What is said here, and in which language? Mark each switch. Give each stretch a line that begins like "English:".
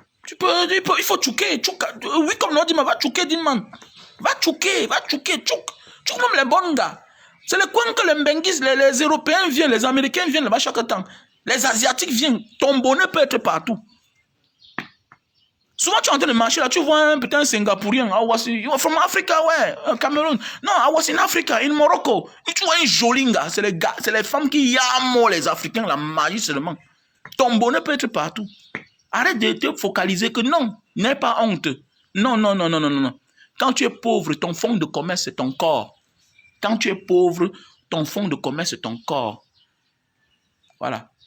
French: Il faut tchouker. Oui, comme l'on dit, mais va tchouker, dis man. Va tchouker. Tchouk même les bons gars. C'est le coin que les Mbenguis, les Européens viennent, les Américains viennent là-bas chaque temps. Les Asiatiques viennent. Ton bonheur peut être partout. Souvent, tu es en train de marcher là, tu vois peut-être un Singapourien.
English: You're from Africa, ouais, Cameroun. Non, I was in Africa, in Morocco.
French: Et tu vois un joli gars, c'est les femmes qui yamment les Africains, la magie seulement. Ton bonheur peut être partout. Arrête de te focaliser que non, n'aie pas honte. Non. Quand tu es pauvre, ton fonds de commerce, c'est ton corps. Quand tu es pauvre, ton fonds de commerce, c'est ton corps. Voilà.